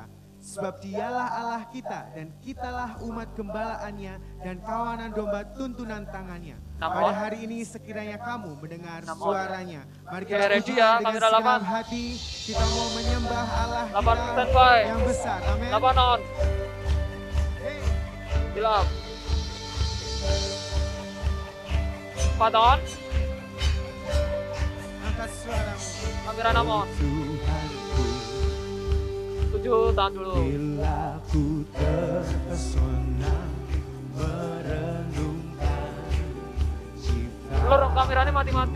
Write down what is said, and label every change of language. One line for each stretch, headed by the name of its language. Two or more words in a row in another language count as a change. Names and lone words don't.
Indonesian: Sebab dialah Allah kita dan kitalah umat gembalaannya dan kawanan domba tuntunan tangannya. Pada hari ini sekiranya kamu mendengar suaranya, mari kita puji dengan segenap hati. Kita mau menyembah Allah kita yang besar. Amin. 8 on. Silap. 4 on. Angkat suaramu. Kamera 6 on. 7 tahan dulu. Bila ku terpesona merenungkan ciptaan. Lur, kameranya mati-mati.